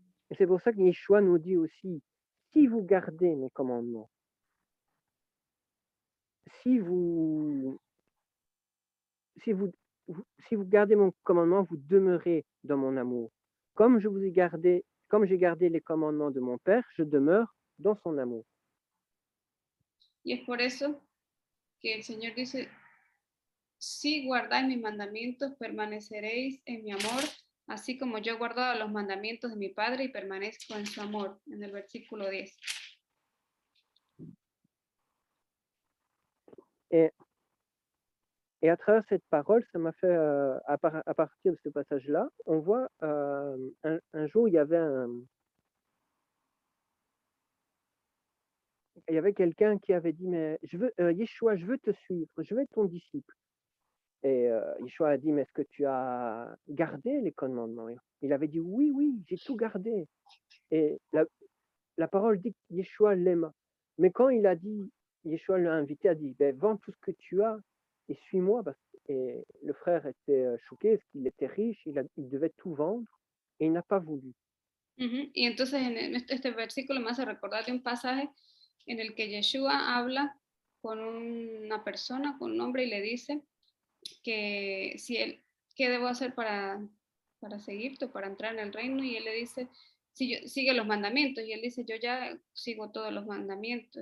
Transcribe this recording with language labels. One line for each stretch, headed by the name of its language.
French: Et c'est pour ça que Yeshua nous dit aussi, si vous gardez mes commandements, si vous gardez mon commandement, vous demeurez dans mon amour. Comme j'ai gardé les commandements de mon Père, je demeure dans son amour.
Spanish: Y es por eso que el Señor dice, si guardáis mis mandamientos, permaneceréis en mi amor, así como yo he guardado los mandamientos de mi Padre y permanezco en su amor, en el versículo 10.
French: Et à travers cette parole, ça m'a fait, à partir de ce passage-là, on voit un jour, il y avait quelqu'un qui avait dit, mais Yeshua, je veux te suivre, je veux être ton disciple. Et Yeshua a dit, mais est-ce que tu as gardé les commandements? Il avait dit, oui, j'ai tout gardé. Et la parole dit que Yeshua l'aima. Mais quand il a dit, Yeshua l'a invité, a dit, ben, vends tout ce que tu as et suis-moi. Et le frère était choqué parce qu'il était riche, il devait tout vendre et il n'a pas voulu.
Spanish: Y entonces este versículo me hace recordar de un pasaje en el que Yeshua habla con una persona, con un hombre, y le dice que si él, ¿qué debo hacer para seguirte, para entrar en el reino? Y él le dice, sigue los mandamientos. Y él dice, yo ya sigo todos los mandamientos.